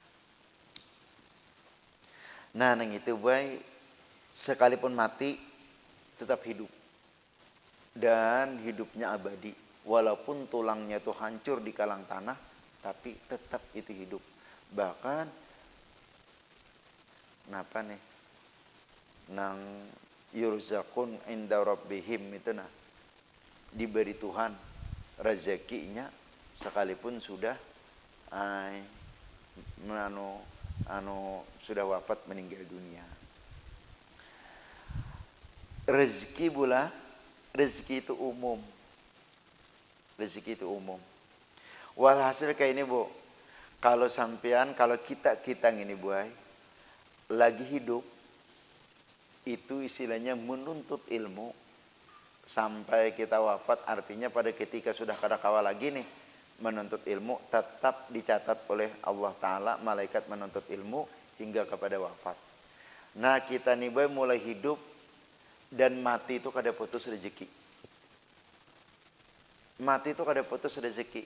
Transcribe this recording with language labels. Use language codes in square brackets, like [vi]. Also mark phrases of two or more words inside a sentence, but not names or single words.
[bjn] Nah nang itu baik sekalipun mati tetap hidup. Dan hidupnya abadi. Walaupun tulangnya itu hancur di kalang tanah, tapi tetap itu hidup. Bahkan, kenapa nih? Nang [ar] يرزقون عند ربهم [bjn] itu nah. Diberi Tuhan rezekinya sekalipun sudah sudah wafat meninggal dunia. Rezeki pula, rezeki itu umum. Rezeki itu umum. Walhasil kayak ini bu, kalau sampean, kalau kita ini buai, lagi hidup, itu istilahnya menuntut ilmu, sampai kita wafat, artinya pada ketika sudah kada kawa lagi nih menuntut ilmu, tetap dicatat oleh Allah Ta'ala malaikat menuntut ilmu hingga kepada wafat. Nah kita nih boy mulai hidup dan mati itu kada putus rezeki. Mati itu kada putus rezeki.